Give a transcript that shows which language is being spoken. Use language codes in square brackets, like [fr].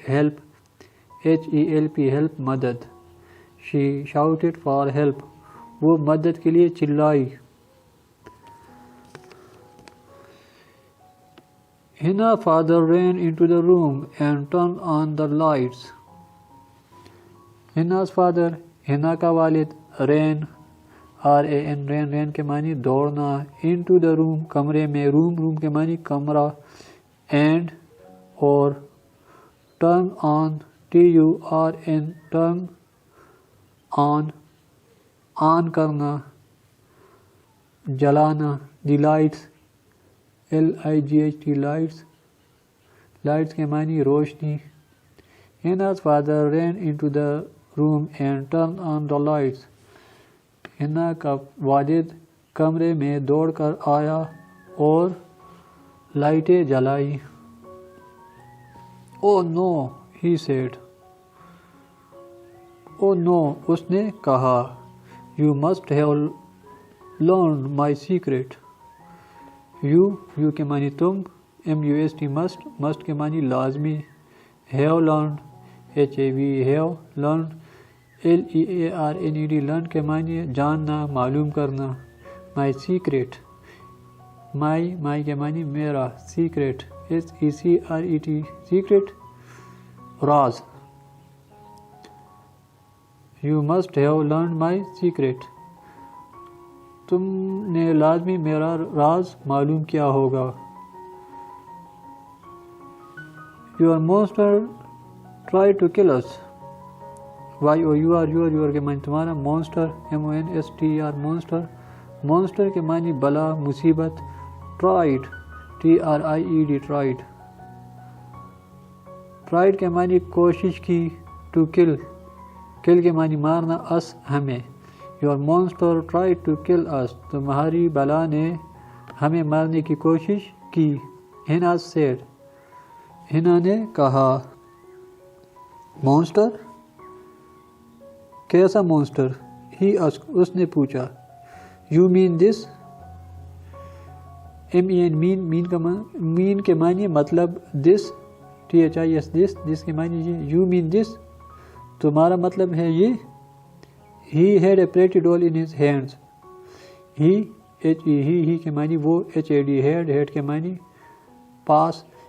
[en] help HELP help [ur] مدد. [en] she shouted for help [ur] وہ مدد کے لیے چلائی. [en] Hina father ran into the room and turned on the lights. Hina's father [ur] ہنا کا والد. [en] ran ran [ur] کے معنی دوڑنا. [en] into the room [ur] کمرے میں. room کے معنی کمرہ. [en] and اور turn on TURN turn on [ur] کرنا جلانا. [en] the lights LIGHT lights [ur] کے معنی روشنی. [en] Hina's father ran into the room and turned on the lights. [ur] ہنا کا والد کمرے میں دوڑ کر آیا اور لائٹیں جلائی. [en] oh no he said. oh no [ur] اس نے کہا. [en] you must have learned my secret. you [ur] کے معنی تم. [en] MUST must [ur] کے معنی لازمی. [en] have learned have learned LEARNED learn [ur] کے معنی جاننا معلوم کرنا. [en] my secret my [ur] کے معنی میرا. [en] secret SECRET secret [ur] راز. [en] you must have learned my secret [ur] تم نے لازمی میرا راز معلوم کیا ہوگا. [en] your monster tried to kill us. your [ur] کے معنی تمہارا. [en] monster MONSTR monster [ur] کے معنی بلا مصیبت. [en] tried TRIED tried [ur] کے معنی کوشش کی. [en] to kill [ur] کے معنی مارنا. [en] us [ur] ہمیں. [en] your monster tried to kill us [ur] تمہاری بلا نے ہمیں مارنے کی کوشش کی. [en] Hina said [ur] ہنا نے کہا. [en] monster [ur] کیسا [en] monster. he asked [ur] اس نے پوچھا. [en] you mean this mean [ur] کے معنی مطلب. [en] this this [ur] کے معنی یہ. [en] you mean this [ur] تمہارا مطلب ہے یہ. [en] he had a pretty doll in his hands. he [ur] کے معنی وہ. [en] HAD had [ur] کے معنی پاس.